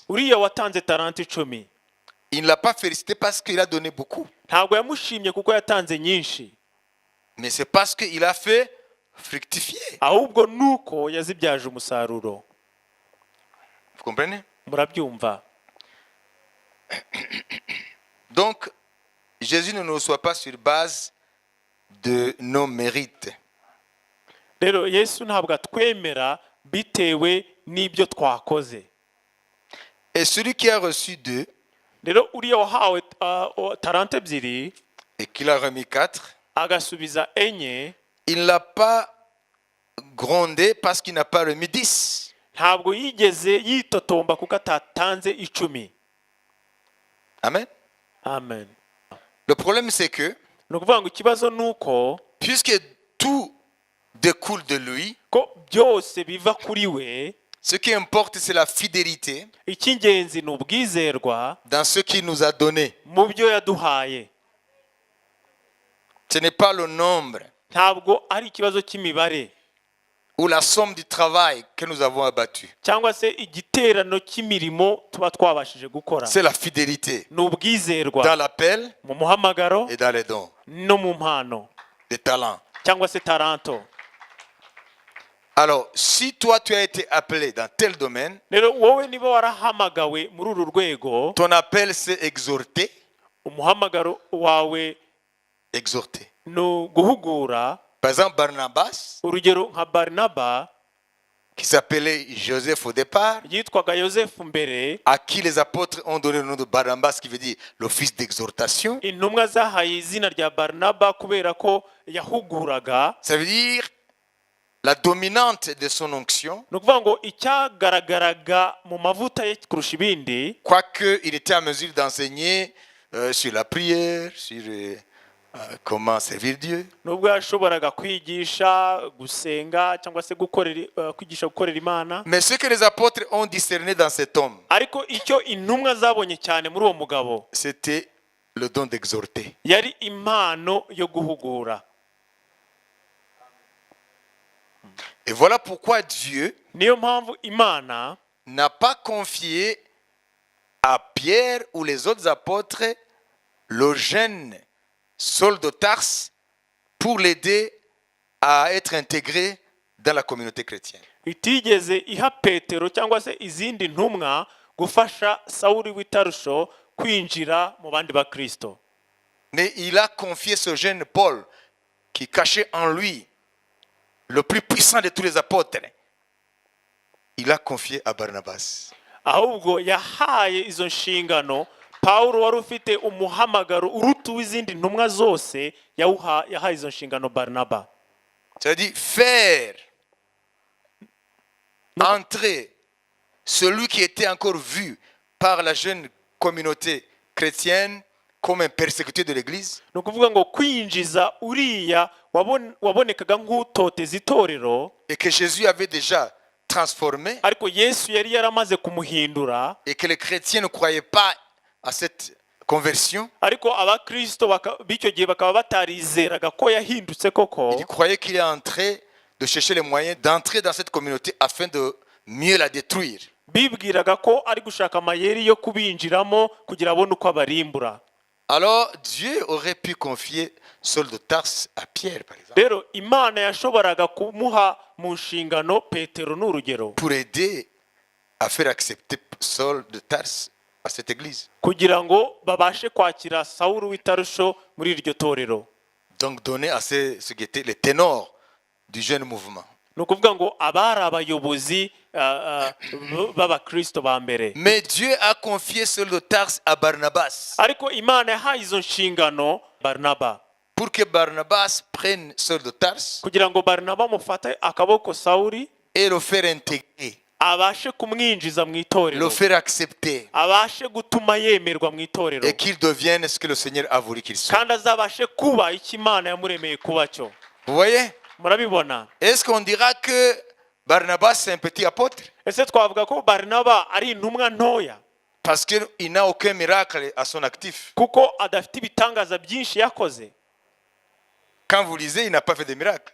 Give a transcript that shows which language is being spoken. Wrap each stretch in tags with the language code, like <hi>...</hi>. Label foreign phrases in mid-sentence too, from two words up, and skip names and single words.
<rw>uriya watanze taranto 10,</rw> <fr>il ne l'a pas félicité parce qu'il a donné beaucoup.</fr> <rw>ntabwo yamushimye kuko yatanze nyinshi,</rw> <fr>Mais c'est parce qu'il a fait fructifier.</fr> <rw>ahubwo nuko yazibyaje umusaruro.</rw> <fr>Vous comprenez?</fr> <rw>Murabyumva?</rw> <fr>Donc, Jésus ne nous reçoit pas sur base de nos mérites.</fr> <rw>rero Yesu ntabwo atwemera bitewe n'ibyo twakoze.</rw> <fr>Et celui qui a reçu 2</fr> <rw>rero uriya wahawe taranto 2</rw> <fr>et qu'il a remis 4,</fr> <rw>agasubiza 4,</rw> <fr>il ne l'a pas grondé parce qu'il n'a pas remis 10.</fr> <rw>ntabwo yigeze yitotomba kuko atatanze 10.</rw> <fr>Amen.</fr> <rw>Amen.</rw> <fr>Le problème c'est que,</fr> <rw>ni ukuvuga ngo ikibazo ni uko</rw> <fr>puisque tout découle de lui,</fr> <rw>ko byose biva kuri we,</rw> <fr>ce qui importe c'est la fidélité</fr> <rw>icy'ingenzi ni ubwizerwa</rw> <fr>dans ce qu'il nous a donné.</fr> <rw>mu byo yaduhaye.</rw> <fr>Ce n'est pas le nombre</fr> <rw>ntabwo ari ikibazo cy'imibare</rw> <fr>ou la somme du travail que nous avons abattu.</fr> <rw>cyangwa se igiterano cy'imirimo tuba twabashije gukora.</rw> <fr>C'est la fidélité</fr> <rw>ni ubwizerwa</rw> <fr>dans l'appel</fr> <rw>mu muhamagaro</rw> <fr>et dans les dons,</fr> <rw>no mu mpano</rw> <fr>les talents.</fr> <rw>cyangwa se taranto.</rw> <fr>Alors, si toi tu as été appelé dans tel domaine,</fr> <rw>rero wowe niba warahamagawe muri uru rwego,</rw> <fr>ton appel c'est exhorter,</fr> <rw>umuhamagaro wawe</rw> <fr>exhorter.</fr> <rw>ni guhugura.</rw> <fr>Par exemple, Barnabas,</fr> <rw>urugero nka Barinaba</rw> <fr>qui s'appelait Joseph au départ,</fr> <rw>yitwaga Yosefu mbere,</rw> <fr>à qui les apôtres ont donné le nom de Barnabas, qui veut dire l'office d'exhortation.</fr> <rw>intumwa zahaye izina rya Barinaba kubera ko yahuguraga.</rw> <fr>Ça veut dire la dominante de son onction,</fr> <rw>ni ukuvuga ngo icyagaragaraga mu mavuta ye kurusha ibindi,</rw> <fr>quoique il était en mesure d'enseigner sur la prière, sur comment servir Dieu.</fr> <rw>nubwo yashoboraga kwigisha gusenga cyangwa se kwigisha gukorera Imana,</rw> <fr>Mais ce que les apôtres ont discerné dans cet homme,</fr> <rw>ariko icyo intumwa zabonye cyane muri uwo mugabo</rw> <fr>c'était le don d'exhorter.</fr> <rw>yari impano yo guhugura.</rw> <fr>Et voilà pourquoi Dieu</fr> <rw>niyo mpamvu Imana</rw> <fr>n'a pas confié à Pierre ou les autres apôtres le jeune Saul de Tarse pour l'aider à être intégré dans la communauté chrétienne.</fr> <rw>itigeze iha Petero cyangwa se izindi ntumwa gufasha Sawuli w'itarusho kwinjira mu bandi ba Kristo.</rw> <fr>Mais il a confié ce jeune Paul qui cachait en lui le plus puissant de tous les apôtres. Il a confié à Barnabas.</fr> <rw>ahubwo yahaye izo nshingano Pawulo wari ufite umuhamagaro uruta w'izindi ntumwa zose, yahaye izo nshingano Barinaba.</rw> <fr>C'est-à-dire faire entrer celui qui était encore vu par la jeune communauté chrétienne comme un persécuté de l'Église.</fr> <rw>ni ukuvuga ngo kwinjiza uriya wabonekaga nk'utoteza itorero,</rw> <fr>Et que Jésus avait déjà transformé,</fr> <rw>ariko Yesu yari yaramaze kumuhindura,</rw> <fr>et que les chrétiens ne croyaient pas à cette conversion.</fr> <rw>ariko abakristo b'icyo gihe bakaba batarizeraga ko yahindutse koko.</rw> <fr>Ils croyaient qu'il est en train de chercher les moyens d'entrer dans cette communauté afin de mieux la détruire.</fr> <rw>bibwiraga ko ari gushaka amayeri yo kubinjiramo kugira abone uko abarimbura.</rw> <fr>Alors Dieu aurait pu confier Saul de Tarse à Pierre, par exemple,</fr> <rw>rero imana yashoboraga kumuha mu nshingano petero n'urugero</rw> <fr>pour aider à faire accepter Saul de Tarse à cette église.</fr> <rw>kugira ngo babashe kwakira sawuru w'itarusho muri iryo torero.</rw> <fr>Donc donner à ce qui était les ténors du jeune mouvement.</fr> <rw>ni ukuvuga ngo abari abayobozi b'abakristo ba mbere.</rw> <fr>Mais Dieu a confié Saul de Tarse à Barnabas</fr> <rw>ariko imana yahaye izo nshingano barinaba</rw> <fr>pour que Barnabas prenne Saul de Tarse</fr> <rw>kugira ngo barinaba amufate akaboko sawuri</rw> <fr>et le faire intégrer,</fr> <rw>abashe kumwinjiza mu</rw> <fr>le</fr> <rw>itorero,</rw> <fr>faire accepter</fr> <rw>abashe gutuma yemerwa mu itorero,</rw> <fr>et qu'il devienne ce que le Seigneur a voulu qu'il soit.</fr> <rw>kandi azabashe kuba icyo imana yamuremeye kuba cyo.</rw> <fr>Vous voyez?</fr> <rw>murabibona?</rw> <fr>Est-ce qu'on dira que Barnabas c'est un petit apôtre</fr> <rw>ese twavuga ko barinaba ari intumwa ntoya</rw> <fr>parce qu'il n'a aucun miracle à son actif?</fr> <rw>kuko adafite ibitangaza byinshi yakoze?</rw> <fr>Quand vous lisez, il n'a pas fait de miracle.</fr>